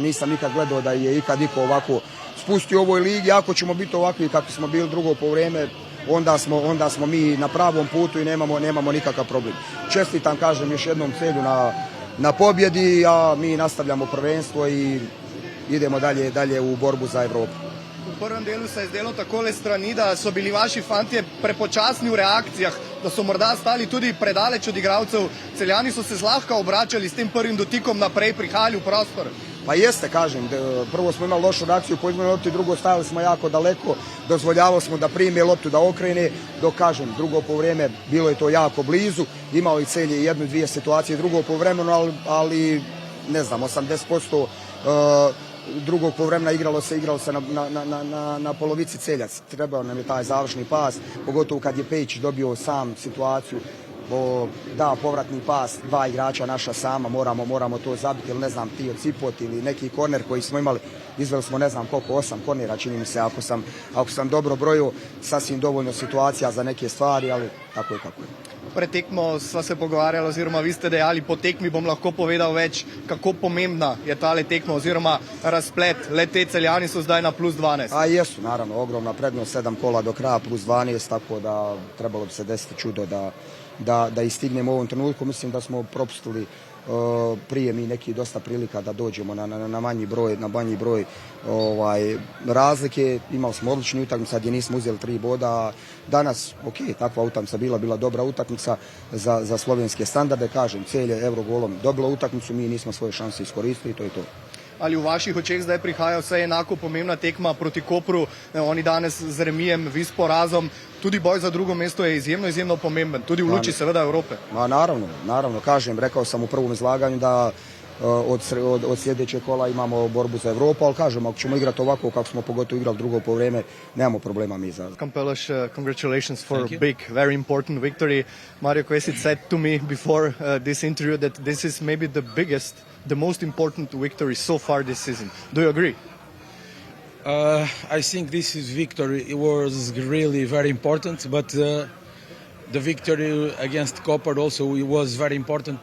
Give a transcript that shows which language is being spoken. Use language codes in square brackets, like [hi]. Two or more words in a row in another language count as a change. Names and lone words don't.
[hr] Nisam nikad gledao da je ikad iko ovako spustio u ovoj ligi. Ako ćemo biti ovakvi kako smo bili drugo poluvreme, onda smo mi na pravom putu i nemamo nikakav problem. Čestitam, kažem još jednom Celju na pobjedi, a mi nastavljamo prvenstvo i idemo dalje u borbu za Evropu. [sl] V prvem delu se je zdelo takole strani, da so bili vaši fantje prepočasni v reakcijah, da so morda stali tudi predaleč od igralcev. Celjani so se zlahka obračali s tem prvim dotikom naprej, prihajali v prostor. [hr] Pa jeste, kažem, prvo smo imali lošu reakciju po izgubljenu loptu, drugo stajali smo jako daleko, dozvoljavali smo da prime loptu, da okrene, dok kažem, drugo poluvreme bilo je to jako blizu, imao i Celje jednu i dvije situacije drugo poluvremeno, ali ne znam, 80% drugog poluvremena igralo se na polovici Celjac. Trebao nam je taj završni pas, pogotovo kad je Pejić dobio sam situaciju, da povratni pas, dva igrača naša sama, moramo to zabiti, ili ne znam, Tio Cipot ili neki korner koji smo imali, izveli smo ne znam koliko, 8 kornera, čini mi se, ako sam dobro brojio, sasvim dovoljno situacija za neke stvari, ali tako je kako je. [sl] Pred tekmo sva se pogovarjala, oziroma vi ste dejali, po tekmi bom lahko povedal več, kako pomembna je tale tekma oziroma razplet. Le te Celjani so zdaj na plus 12. [hr] A jesu, naravno, ogromna prednost, 7 kola do kraja plus 12, tako da trebalo bi se desiti čudo da istignemo u ovom trenutku. Mislim da smo propustili prije mi neki dosta prilika da dođemo na manji broj razlike. Imali smo odličnu utakmicu gdje nismo uzeli 3 boda. Danas, takva utakmica bila dobra utakmica za slovenske standarde. Kažem, Celje Eurogolom dobilo utakmicu, mi nismo svoje šanse iskoristili, to je to. [sl] Ali v vaših očeh zdaj prihaja vse enako pomembna tekma proti Kopru, oni danes z remijem, vi s porazom, tudi boj za drugo mesto je izjemno pomemben, tudi v luči seveda Evrope. [hr] Naravno, kažem, rekao sam u prvom izlaganju da od sljedećeg kola imamo borbu za Evropu, ali kažem, ako ćemo igrati ovako kako smo pogotovo igrali drugo poluvreme, nemamo problema mi za... [en] Kampeloš, congratulations for a big, very important victory. Mario Kvesic said to me before this interview that this is maybe the most important victory so far this season. Do you agree? I think this victory was really very important, but the victory against Koper also was very important.